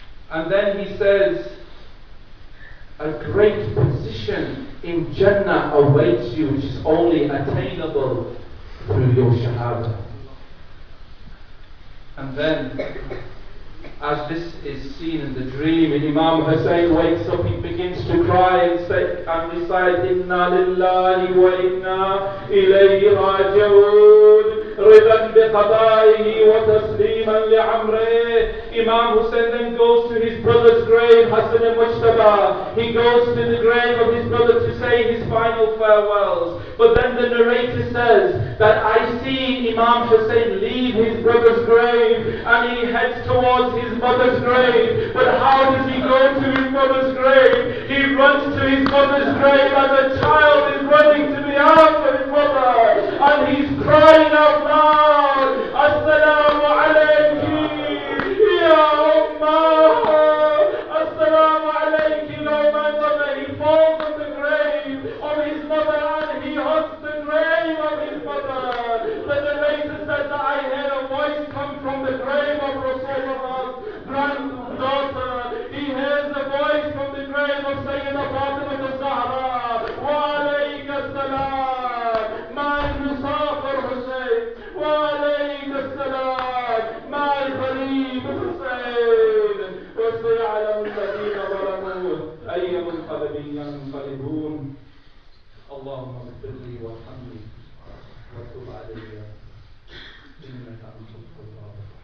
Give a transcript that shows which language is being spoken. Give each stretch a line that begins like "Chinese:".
English: And then he says, a great position in Jannah awaits you, which is only attainable through your shahada. And then, as this is seen in the dream, Imam Hussein wakes up, he begins to cry and recite,
Arabic: Inna lillahi wa inna ilayhi raji'un. رضا بقضائه وتسليما لعمره.
English: Imam Hussein then goes to his brother's grave, Hassan and Mujtaba. He goes to the grave of his brother to say his final farewells. But then the narrator says that I see Imam Hussein leave his brother's grave and he heads towards his mother's grave. But how does he go to his mother's grave? He runs to his mother's grave as a child is running to the arms of his mother. And he's crying out loud,
Arabic: Assalamu alayki, ya Ummah, Assalamu alayki,
English: O my mother. He falls on the grave of his mother and he hugs the grave of his mother. The narrator says that I heard a voice come from the grave of Rasulullah's granddaughter. He hears the voice from the grave of Sayyidina Fatima al-Zahra.
Arabic: Wa alayka salam, my Musafir Hussein. وعليك السلام مع الخليل حسين وسيعلم الذين ظلموا أي منقلب ينقلبون. اللهم اغفر لي وارحمني وتب علي إنك أنت التواب.